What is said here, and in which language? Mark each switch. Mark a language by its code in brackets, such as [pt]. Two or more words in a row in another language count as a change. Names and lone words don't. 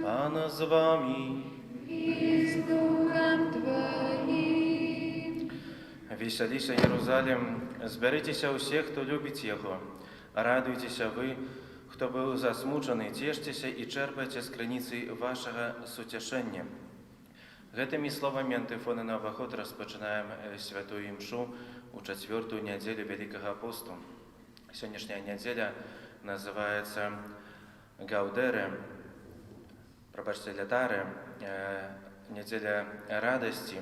[uk] Пан з вами. [ru] И с Духом Твоим. [uk] Веселіся, Єрусалим, зберітеся усі, хто любить його. Радуйтеся ви, хто був засмучений, тешьтеся і черпайте з криниці вашого сутешення. [be] Гэтымі словамі антифоны на ўваход распачынаем святую імшу у чацвёртую нядзелю Вялікага посту. Сённяшняя нядзеля называецца Гаудэрэ, прабачце, Лятарэ, нядзеля радасці.